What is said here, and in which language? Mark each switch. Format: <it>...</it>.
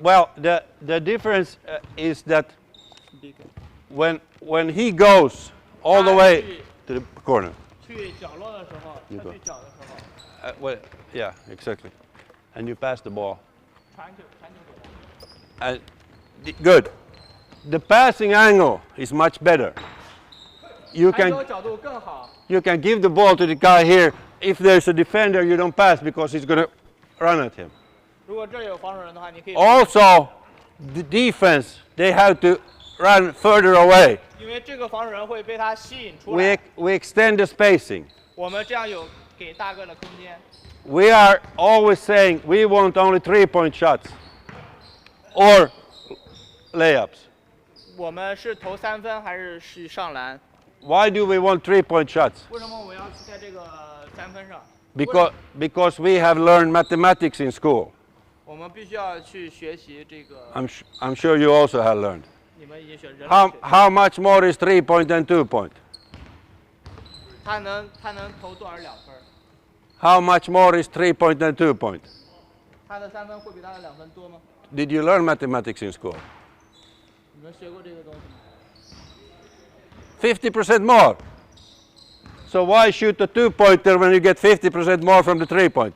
<en>Well, the difference is that when he goes all the way to the corner.</en> <zh>去角落的时候，他去角的时候，</zh> <en>Well, yeah, exactly. And you pass the ball.</en> <zh>传球给他。</zh> <en>And good. The passing angle is much better. You</en> <zh>传</zh> <en>can</en> <zh>球角度更好。</zh> <en>you can give the ball to the guy here. If there's a defender, you don't pass because he's going to run at him.</en> <zh>如果这里有防守人的话，你可以。</zh> <en>Also, the defense, they have to run further away.</en> <zh>因为这个防守人会被他吸引出来。</zh> <en>We extend the spacing.</en> <zh>我们这样有给大个的空间。</zh> <en>We are always saying we want only 3-point shots or layups.</en> <zh>我们是投3分还是去上篮？</zh> <en>Why do we want 3-point shots?</en> <zh>为什么我要在这个3分上？</zh> <en>Because we have learned mathematics in school.</en> <zh>我们必须要去学习这个。</zh> <en>I'm sure you also have learned.</en> <zh>你们已经学人类学。</zh> <en>How much more is 3-point than 2-point?</en> <zh>他能投多少2分？</zh> <en>How much more is 3-point than 2-point?</en> <zh>他的3分会比他的2分多吗？</zh> <en>Did you learn mathematics in school?</en> <zh>你们学过这个东西吗？</zh> <en>50% more. So why shoot the 2-pointer when you get 50% more from the 3-pointer?</en>